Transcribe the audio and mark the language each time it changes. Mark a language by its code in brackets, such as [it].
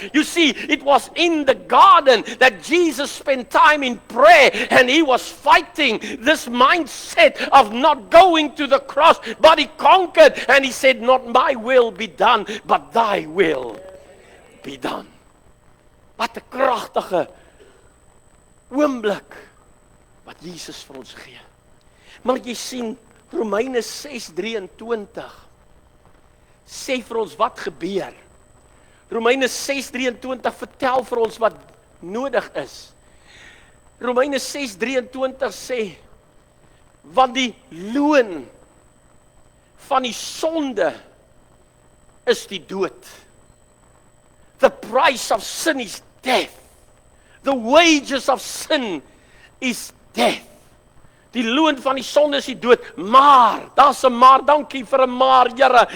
[en] You see, it was in the garden that Jesus spent time in prayer, and he was fighting this mindset of not going to the cross, but he conquered, and he said, not my will be done, but thy will be done. [af] Wat 'n kragtige oomblik wat Jesus vir ons gee. Maar jy sien, Romeine 6:23 sê vir ons wat gebeur. Romeine 6:23 vertel vir ons wat nodig is. Romeine 6:23 sê, want die loon van die sonde is die dood. [en] The price of sin is death. The wages of sin is death. [af] Die loon van die sonde is die dood. Maar, daar's 'n maar, dankie vir 'n maar, Here.